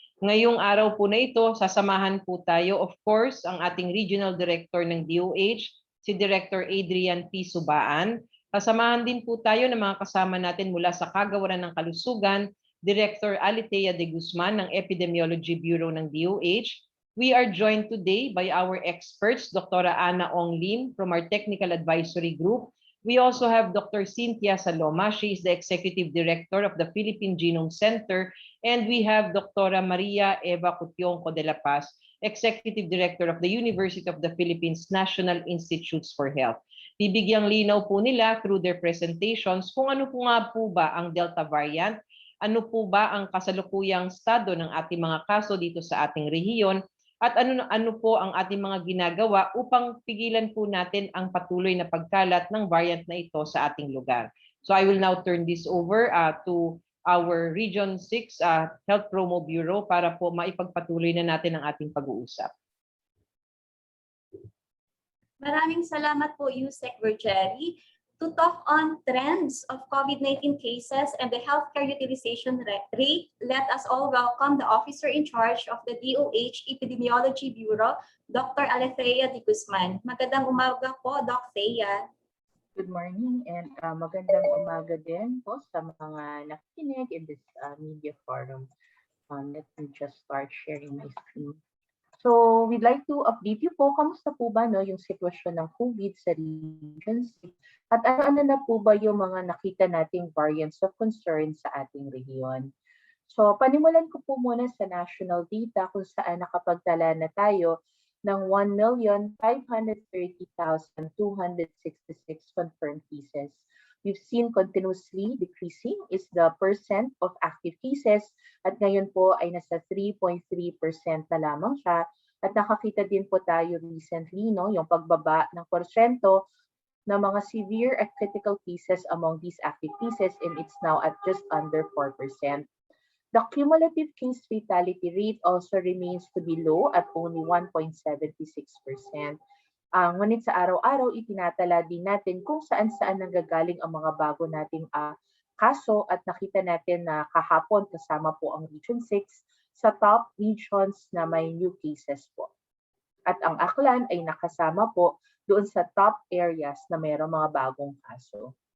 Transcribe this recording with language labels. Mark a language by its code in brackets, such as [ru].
[tl] Ngayong araw po na ito, sasamahan po tayo, of course, ang ating Regional Director ng DOH, si Director Adrian P. Subaan. Kasamahan din po tayo ng mga kasama natin mula sa kagawaran ng kalusugan, Director Alitea de Guzman ng Epidemiology Bureau ng DOH. [en] We are joined today by our experts, Dr. Ana Ong Lim from our Technical Advisory Group. We also have Dr. Cynthia Saloma. She is the Executive Director of the Philippine Genome Center. And we have Dr. Maria Eva Cutionco de la Paz, Executive Director of the University of the Philippines National Institutes for Health. [tl] Bibigyang linaw po nila [en] through their presentations [tl] kung ano po nga po ba ang Delta variant, ano po ba ang kasalukuyang estado ng ating mga kaso dito sa ating rehiyon, at ano po ang ating mga ginagawa upang pigilan po natin ang patuloy na pagkalat ng variant na ito sa ating lugar. [en] So I will now turn this over to our Region 6 Health Promo Bureau [tl] para po maipagpatuloy na natin ang ating pag-uusap. Maraming salamat po, Yusek Vergeri. [en] To talk on trends of COVID-19 cases and the healthcare utilization rate, let us all welcome the officer in charge of the DOH Epidemiology Bureau, Dr. [tl] Alethea de Guzman. Magandang umaga po, Doc Thea. [en] Good morning and [tl] magandang umaga din po sa mga nakikinig [en] in this media forum. Let me just start sharing my screen. So we'd like to update you [tl] po, kamusta po ba yung sitwasyon ng COVID sa Region 6 at ano na po ba yung mga nakita nating variants of concern sa ating rehiyon. So panimulan ko po muna sa national data kung saan nakapagtala na tayo ng 1,530,266 confirmed cases. [en] We've seen continuously decreasing is the percent of active cases [tl] at ngayon po ay nasa 3.3% na lamang siya. At nakakita din po tayo recently, no, yung pagbaba ng porsyento ng mga [en] severe and critical cases among these active cases, and it's now at just under 4%. The cumulative case fatality rate also remains to be low at only 1.76%. [tl] Ngunit sa araw-araw, itinatala din natin kung saan-saan nanggagaling ang mga bago nating kaso at nakita natin na kahapon kasama po ang Region 6 sa top regions na may new cases po. At ang Aklan ay nakasama po doon sa top areas na mayroong mga bagong kaso.